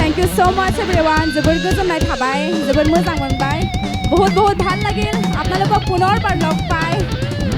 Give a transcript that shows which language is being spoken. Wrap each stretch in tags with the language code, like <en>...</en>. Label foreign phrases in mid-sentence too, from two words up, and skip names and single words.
<en>so much everyone</en> <brx>जोबोर गोजोननाय थाबाय जोबोर मोजां मोनबाय</brx> <hi>बहुत बहुत</hi> <as>ভাল লাগিল আপোনালোকক পুনৰবাৰ লগ পাই</as>